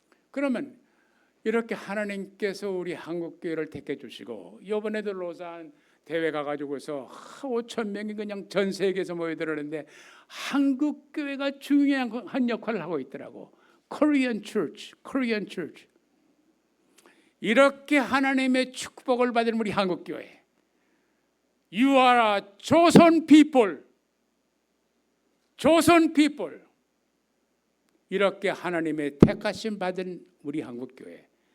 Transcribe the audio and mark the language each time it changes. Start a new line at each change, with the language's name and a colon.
Korean: 그러면 이렇게 하나님께서 우리 한국교회를 택해 주시고 이번에도 로산 대회 가가지고서 5,000명이 그냥 전 세계에서 모여들었는데 한국교회가 중요한 역할을 하고 있더라고.
English: Korean Church, Korean Church.
Korean: 이렇게 하나님의 축복을 받은 우리 한국교회.
English: You are a chosen people. chosen people.
Korean: 이렇게 하나님의 택하심 받은 우리 한국교회.